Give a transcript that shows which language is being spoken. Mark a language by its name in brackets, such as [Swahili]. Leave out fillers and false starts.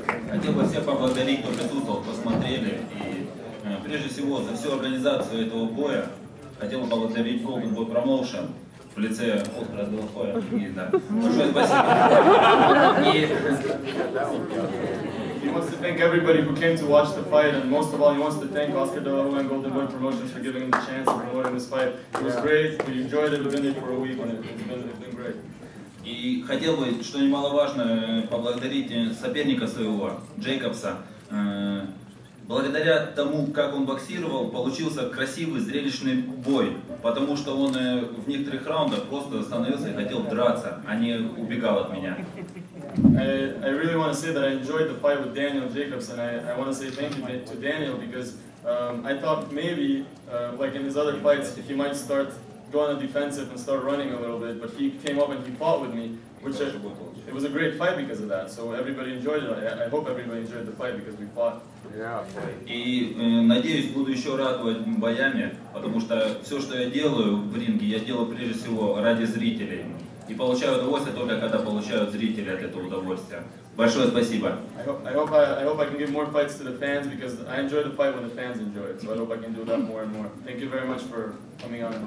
[Russian] Хотел бы всех поблагодарить, кто присутствовал, посмотрели. И прежде всего за всю организацию этого боя хотел бы поблагодарить Golden Boy Promotion в лице postpress. Большое спасибо. [English] He wants to thank everybody who came to watch the fight, and most of all, he wants to thank Oscar De La Hoya and Golden Boy Promotions for giving him the chance of promoting this fight. It was great. We enjoyed it. We've been there for a week, and it's been great. [Russian] И хотел бы, что немаловажно, поблагодарить соперника своего, Джейкобса. Благодаря тому, как он боксировал, получился красивый, зрелищный бой, потому что он в некоторых раундах просто остановился и хотел драться, а не убегал от меня. [English] I really want to say that I enjoyed the fight with Daniel Jacobs, and I want to say thank you to Daniel because I thought maybe, like in his other fights, he might start going on the defensive and start running a little bit, but he came up and he fought with me, which it was a great fight because of that. So everybody enjoyed it. I hope everybody enjoyed the fight because we fought. [Russian] И надеюсь, буду еще радовать боями, потому что все, что я делаю в ринге, я делаю прежде всего ради зрителей. И получаю удовольствие только когда получают зрители от этого удовольствия. Большое спасибо. [English] I hope I can give more fights to the fans because I enjoy the fight when the fans enjoy it. So I hope I can do that more and more. Thank you very much for coming on.